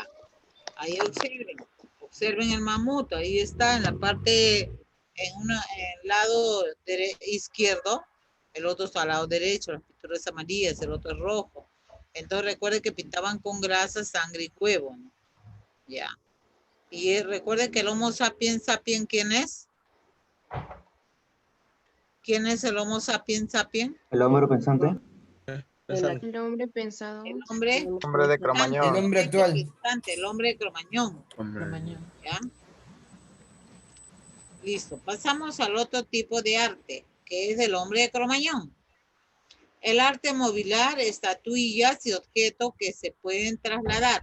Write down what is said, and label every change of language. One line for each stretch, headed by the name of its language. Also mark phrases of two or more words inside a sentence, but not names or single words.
Spanish: Ahí observen el mamut, ahí está en la parte, en el lado izquierdo, el otro está al lado derecho, las pinturas amarillas, el otro es rojo. Entonces recuerden que pintaban con grasa, sangre y huevo, ¿no? Ya. Y recuerden que el Homo sapiens sapiens, ¿quién es? ¿Quién es el Homo sapiens sapiens? El hombre pensante. El hombre pensado. El hombre de Cromañón. El hombre actual. El hombre de Cromañón. ¿Ya? Listo. Pasamos al otro tipo de arte, que es el hombre de Cromañón. El arte mobiliar, estatuillas y objetos que se pueden trasladar.